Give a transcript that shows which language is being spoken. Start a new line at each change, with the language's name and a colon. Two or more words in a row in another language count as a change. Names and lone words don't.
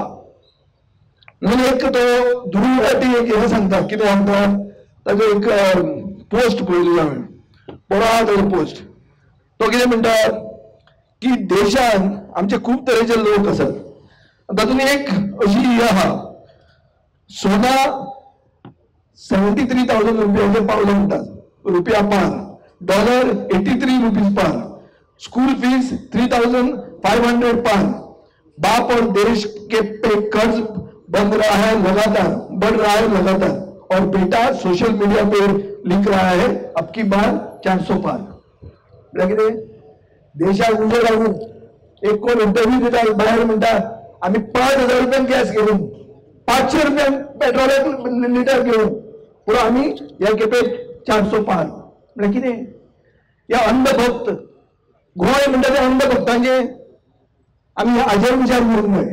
Konkani: म्हणून एक तो ध्रुव राठी एक हे सांगता कितें सांगता ताजो एक पोस्ट पळयली हांवें. बरो आहा ताजो पोस्ट. तो कितें म्हणटा की देशान आमचे खूब तरेचे लोक आसात. तातूंत एक अशी ही आहा सोना 73,000 रुपयाचेर पावले म्हणटात.
Hindi: रुपया पार. डॉलर 83 रुपीज पार.
English: school fees
Hindi: 3,500 पार. बाप और देश के पे कर्ज बन रहा है लगातार, बढ़ रहा है लगातार. और बेटा
English: social media
Hindi: पे लिख रहा है अब की बार 400 पार.
Konkani: कितें देशाक उजो लागून एक कोण इंटरव्यू दिता भायर म्हणटा आम्ही 5,000 रुपयान गॅस घेऊन 500 रुपयान पेट्रोल लिटर घेऊन पुरो आम्ही ह्या खेपे 400 पार. म्हणजे कितें या अंधभक्त गोंय म्हणटा ते अंधभक्तांचे आम्ही हाजेर विचार करूंक जाय.